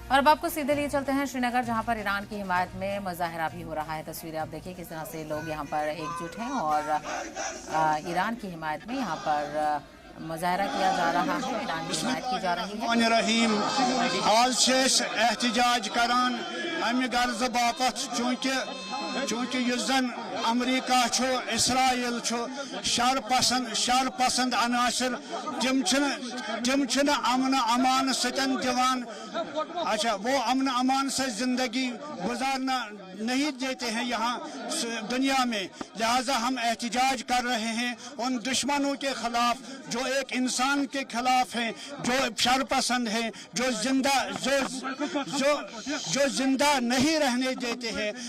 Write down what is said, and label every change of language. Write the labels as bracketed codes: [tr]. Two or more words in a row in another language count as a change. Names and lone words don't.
[hi] और अब आपको सीधे लिए चलते हैं श्रीनगर, जहां पर ईरान की हिमायत में मुजाहरा भी हो रहा है। तस्वीरें आप देखिए किस तरह से लोग यहां पर एकजुट हैं और ईरान की हिमायत में यहां पर मुजाहरा किया जा रहा है, ईरान की हिमायत की जा रही है। [ks] आज एहतजाज करान अमि गर्ज बापत चूंकि युजन अमरीका छो इसराइल छो शर पसंद अनासर तिम अमन अमान सतन दिवान। [hi] अच्छा, वो अमन अमान से जिंदगी गुजारना नहीं देते हैं यहाँ दुनिया में। लिहाजा हम एहतजाज कर रहे हैं उन दुश्मनों के खिलाफ जो एक इंसान के खिलाफ हैं, जो शर पसंद हैं, जो जिंदा नहीं रहने देते हैं।